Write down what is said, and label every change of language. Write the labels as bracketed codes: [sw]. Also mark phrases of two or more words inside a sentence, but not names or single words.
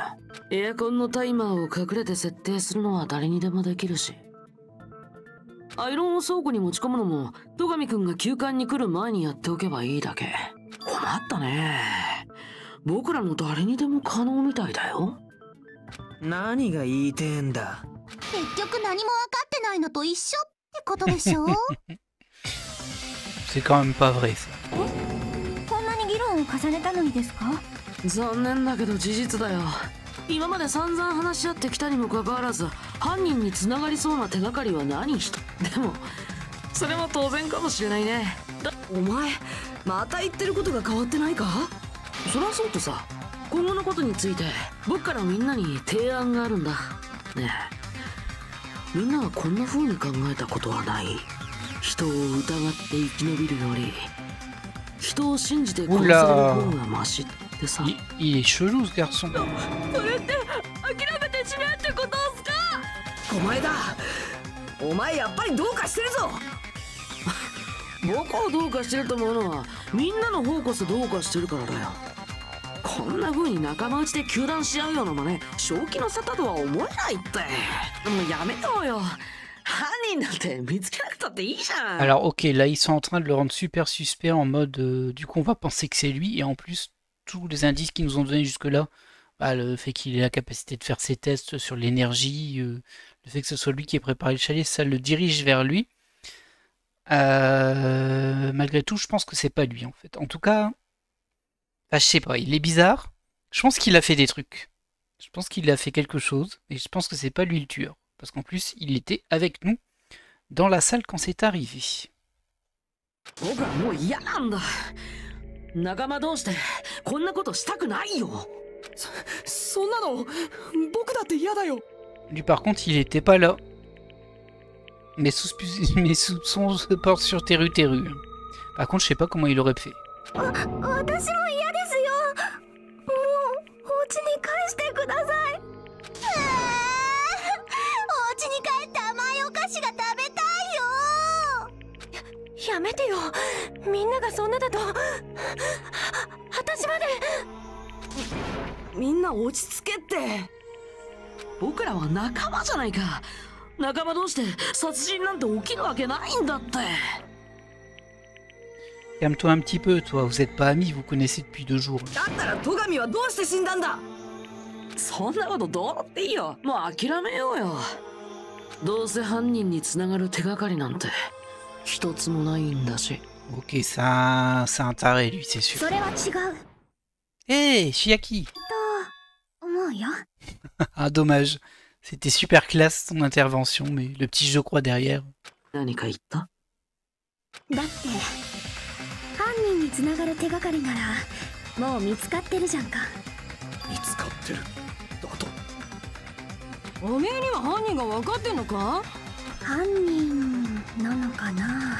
[ja] エアコンのタイマーを隠れて設定するのは誰にでもできるし、アイロンを倉庫に持ち込むのも戸上くんが休館に来る前にやっておけばいいだけ。困ったね。僕らの誰にでも可能みたいだよ。何が言いてえんだ。結局何も分かってないのと一緒ってことでしょ。 [fr] C'est quand même pas vrai ça. [ja] こんなに議論を重ねたのにですか？残念だけど事実だよ。今まで散々話し合ってきたにもかかわらず犯人に繋がりそうな手がかりは何一つ。でもそれも当然かもしれないね。お前また言ってることが変わってないか？そりゃそうとさ、今後のことについて僕からみんなに提案があるんだ。ねえ、みんなはこんな風に考えたことはない？人を疑って生き延びるより人を信じて殺される方がマシってさ。 [fr] Il est chelou ce garçon. [ja] それって諦めてしまうってことっすか？お前だ。お前やっぱりどうかしてるぞ。僕をどうかしてると思うのはみんなの方こそどうかしてるからだよ。こんな風に仲間内で糾弾し合うような真似正気の沙汰とは思えないって。もうやめようよ。犯人なんて見つけなくたっていいじゃん。 [fr] Alors ok, là ils sont en train de le rendre super suspect en mode du coup on va penser que c'est lui et en plus tous les indices qu'ils nous ont donnés jusque là, bah, le fait qu'il ait la capacité de faire ses tests sur l'énergie, le fait que ce soit lui qui ait préparé le chalet, ça le dirige vers lui. Malgré tout je pense que c'est pas lui en fait. En tout cas, bah, je sais pas, il est bizarre. Je pense qu'il a fait des trucs. Je pense qu'il a fait quelque chose et je pense que c'est pas lui le tueur. Parce qu'en plus, il était avec nous dans la salle quand c'est arrivé. [ja] 僕はもう嫌なんだ。仲間同士でこんなことしたくないよ。そんなの僕だって嫌だよ。 [fr] Lui par contre, il était pas là. Mes soupçons se portent sur Teru Teru. Par contre, je sais pas comment il aurait fait. [ja] 私も嫌ですよ。もうお家に返してください。お家に帰って甘いお菓子が食べたいよ。やめてよ。みんながそんなだと私まで。みんな落ち着けって。僕らは仲間じゃないか。仲間同士で殺人なんて起きるわけないんだって。 [fr] Calme-toi un petit peu, toi. Vous êtes pas amis, vous connaissez depuis 2 jours. [ja] だったら戸上はどうして死んだんだ。そんなことどうだっていいよ。もう諦めようよ。どうせ犯人に繋がる手がかりなんて一つもないんだし。 [fr] Ok, c'est un taré lui, c'est sûr. [ja] それは違う。 [fr] Hey, Chiaki. [ja] と思うよ。 [fr] Ah, dommage. C'était super classe ton intervention, mais le petit je crois derrière. [ja] 何か言った？だって犯人に繋がる手がかりならもう見つかってるじゃんか。見つかってるだと？おめえには犯人が分かってんのか？犯人なのかな。